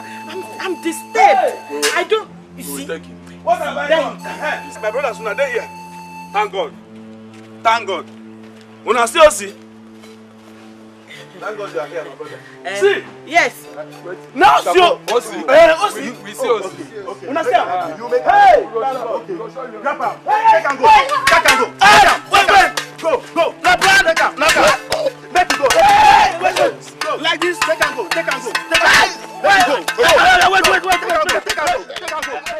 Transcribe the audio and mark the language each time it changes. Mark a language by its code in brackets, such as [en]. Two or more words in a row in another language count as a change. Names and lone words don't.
[en] I'm disturbed. I don't. You see? What have I done? My brothers, when they here. Thank God. Thank God. When I see Ozzy, thank God you are here, my brother. See? Yes. Now see Ozzy. Ozzy. We see Ozzy. When I see him, you make hey! Grab him. Take and go. Take and go. Wait. Go. Now, take him. Let it go. Hey! Wait. Like this. Take and go. Wait. Take and go.